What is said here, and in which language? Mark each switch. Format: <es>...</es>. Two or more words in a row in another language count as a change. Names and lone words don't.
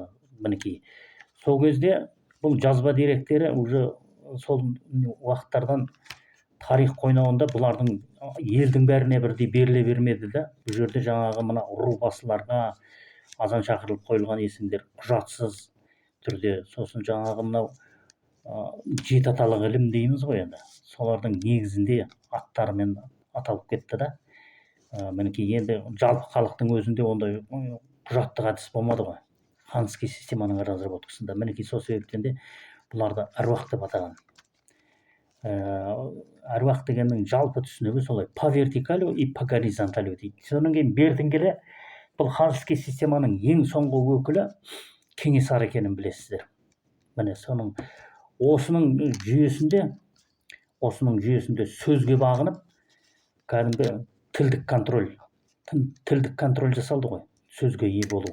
<kk>Мінекей сол кезде бұл жазба деректері уже сол уақыттардан тарих қойнауында бұлардың елдің бәріне бірдей беріле бермеді да, бұл жерде жаңағы мына ру басыларға азан шақырылып қойылған есімдер құжатсыз түрде, сосын жаңағы мынау жеті аталық ілім дейміз ғой енді, солардың негізінде аттарымен аталып кетті да. Мінекей енді жалпы халықтың өзінде ондай құжаттық әдіс болмады ғой, ханский системаның разработкасында. Мінекей сол себептен де бұларды әруақ деп атаған. Әруақ дегеннің жалпы түсінігі солай,</kk> <ru>по вертикалю и по горизонталю дейді.</ru> <kk>Содан кейін бертін келе бұл ханский системаның ең соңғы өкілі Кенесары екенін білесіздер. Міне осының жүйесінде сөзге бағынып кәдімгі тілдік контроль жасалды ғой, сөзге ие болу.</kk>